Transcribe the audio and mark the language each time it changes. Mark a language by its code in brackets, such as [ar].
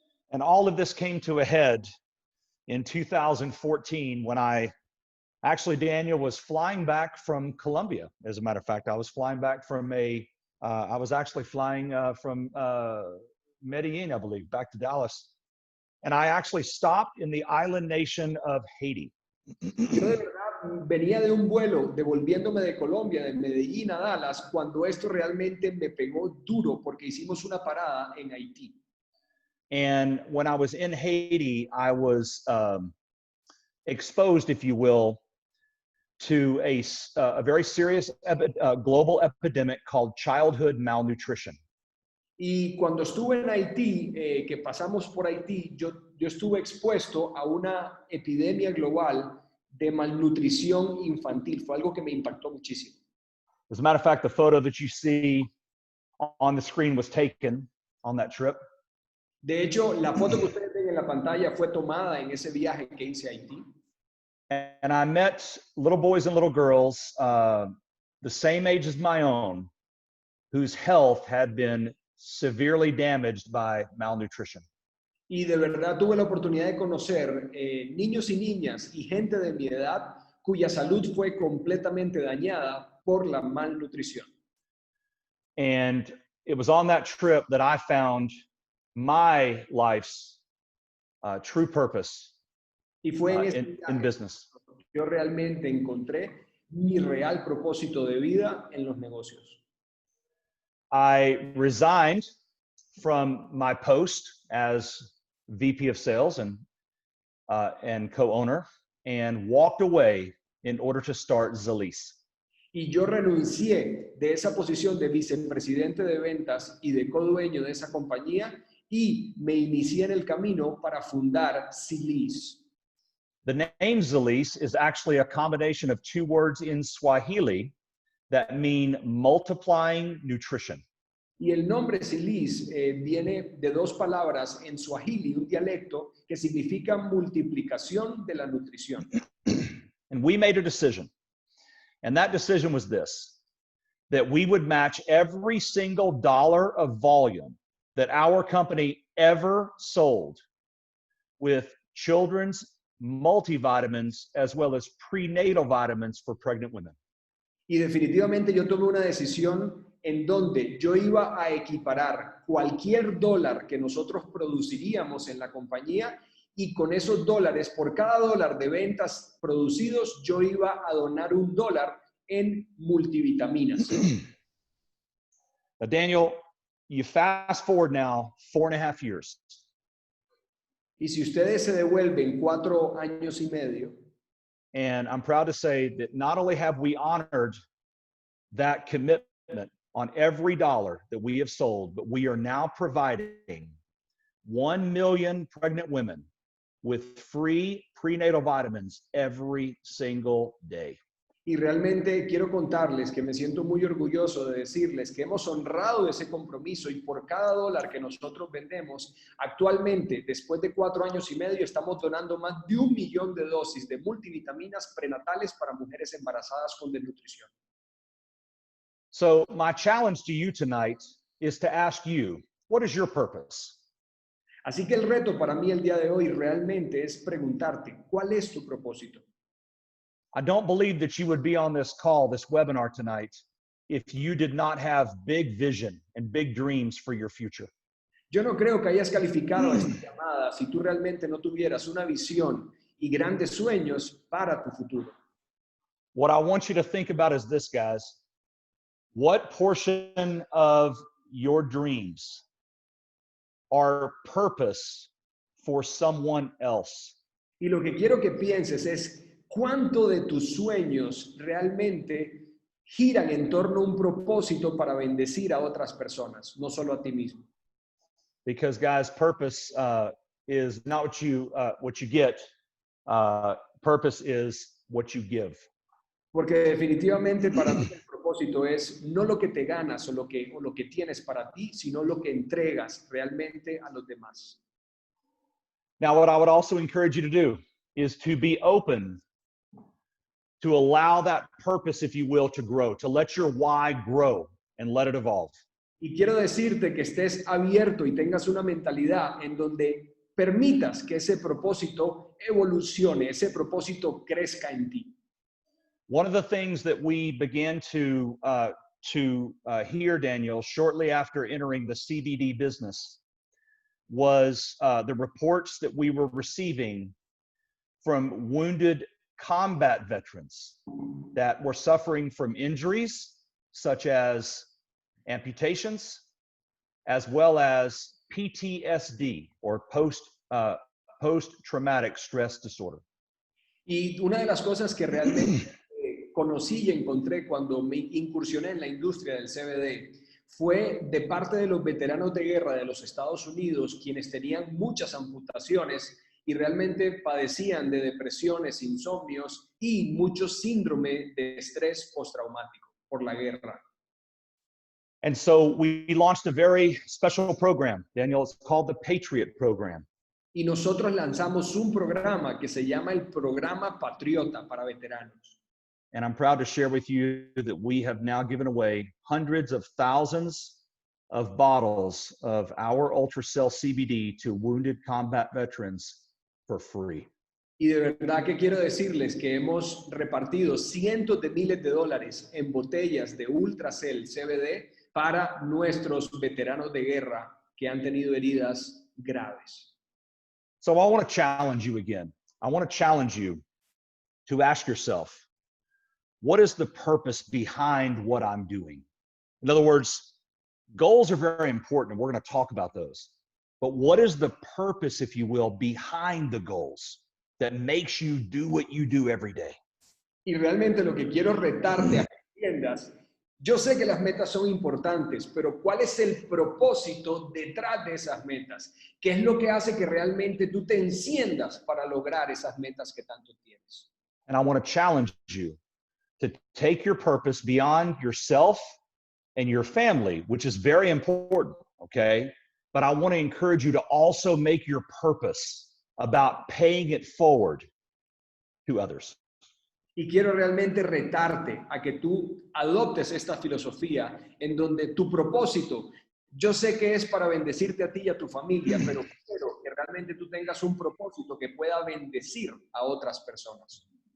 [en] And all of this came to a head in 2014 when actually, Daniel, was flying back from Colombia. As a matter of fact, I was flying back from I was actually flying from Medellin, I believe, back to Dallas. And I actually stopped in the island nation of Haiti. [es] Yo de verdad venía de un vuelo devolviéndome de Colombia, de Medellín a Dallas, cuando esto realmente me pegó duro porque hicimos una parada en Haití. [en] And when I was in Haiti, I was exposed, if you will, to a very serious global epidemic called childhood malnutrition. [es] Y cuando estuve en Haití, que pasamos por Haití, yo estuve expuesto a una epidemia global de malnutrición infantil. Fue algo que me impactó muchísimo. [en] As a matter of fact, the photo that you see on the screen was taken on that trip. [es] De hecho, la foto que ustedes ven en la pantalla fue tomada en ese viaje que hice a Haití. [en] And I met little boys and little girls the same age as my own, whose health had been severely damaged by malnutrition. [es] Y de verdad tuve la oportunidad de conocer niños y niñas y gente de mi edad cuya salud fue completamente dañada por la malnutrición. [en] And it was on that trip that I found my life's true purpose [es] Y fue en [en] in business. [es] yo realmente encontré mi real propósito de vida en los negocios. [en] I resigned from my post as VP of sales and co-owner and walked away in order to start Zrii. [es] Y yo renuncié de esa posición de vicepresidente de ventas y de codueño de esa compañía y me inicié en el camino para fundar Zrii. [en] The name Zrii is actually a combination of two words in Swahili that mean multiplying nutrition. [es] Y el nombre Zrii viene de dos palabras en Swahili, un dialecto que significa multiplicación de la nutrición. [en] And we made a decision. And that decision was this, that we would match every single dollar of volume that our company ever sold with children's multivitamins as well as prenatal vitamins for pregnant women. [es] Y definitivamente yo tomé una decisión en donde yo iba a equiparar cualquier dólar que nosotros produciríamos en la compañía y con esos dólares, por cada dólar de ventas producidos, yo iba a donar $1 en multivitaminas. [en] Now, Daniel, you fast forward now 4.5 years. [es] Y si ustedes se devuelven 4 años y medio, [en] And I'm proud to say that not only have we honored that commitment on every dollar that we have sold, but we are now providing 1 million pregnant women with free prenatal vitamins every single day. [es] y realmente quiero contarles que me siento muy orgulloso de decirles que hemos honrado ese compromiso y por cada dólar que nosotros vendemos, actualmente, después de 4 años y medio, estamos donando más de 1 millón de dosis de multivitaminas prenatales para mujeres embarazadas con desnutrición. [en] So my challenge to you tonight is to ask you, what is your purpose? [es] Así que el reto para mí el día de hoy realmente es preguntarte, ¿cuál es tu propósito? [en] I don't believe that you would be on this call, this webinar tonight, if you did not have big vision and big dreams for your future. [es] Yo no creo que hayas calificado esta llamada si tú realmente no tuvieras una visión y grandes sueños para tu futuro. [en] What I want you to think about is this, guys. What portion of your dreams are purpose for someone else? [es] Y lo que quiero que pienses es cuánto de tus sueños realmente giran en torno a un propósito para bendecir a otras personas, no solo a ti mismo. [en] Because, guys, purpose is not what you get. Purpose is what you give. [es] Porque definitivamente para mí el propósito es no lo que te ganas o lo que tienes para ti, sino lo que entregas realmente a los demás. [en] Now, what I would also encourage you to do is to be open to allow that purpose, if you will, to grow, to let your why grow and let it evolve. [es] Y quiero decirte que estés abierto y tengas una mentalidad en donde permitas que ese propósito evolucione, ese propósito crezca en ti. [en] One of the things that we began to hear, Daniel, shortly after entering the CBD business was the reports that we were receiving from wounded combat veterans that were suffering from injuries such as amputations, as well as PTSD or post-traumatic stress disorder. [es] Y una de las cosas que realmente conocí y encontré cuando me incursioné en la industria del CBD fue de parte de los veteranos de guerra de los Estados Unidos, quienes tenían muchas amputaciones y realmente padecían de depresiones, insomnios y muchos síndrome de estrés postraumático por la guerra. [en] And so we launched a very special program, Daniel. It's called the Patriot Program. [es] Y nosotros lanzamos un programa que se llama el Programa Patriota para veteranos. [en] And I'm proud to share with you that we have now given away hundreds of thousands of bottles of our UltraCell CBD to wounded combat veterans for free. [es] Y de verdad que quiero decirles que hemos repartido cientos de miles de dólares en botellas de UltraCell CBD para nuestros veteranos de guerra que han tenido heridas graves. [en] So I want to challenge you again. I want to challenge you to ask yourself, what is the purpose behind what I'm doing? In other words, goals are very important, and we're going to talk about those. But what is the purpose, if you will, behind the goals that makes you do what you do every day? [es] Y realmente lo que quiero retarte a entiendas, yo sé que las metas son importantes, pero ¿cuál es el propósito detrás de esas metas? ¿Qué es lo que hace que realmente tú te enciendas para lograr esas metas que tanto tienes? [en] And I want to challenge you to take your purpose beyond yourself and your family, which is very important, okay? But I want to encourage you to also make your purpose about paying it forward to others. [es] Y quiero realmente retarte a que tú adoptes esta filosofía en donde tu propósito, yo sé que es para bendecirte a ti y a tu familia, pero quiero que realmente tú tengas un propósito que pueda bendecir a otras personas.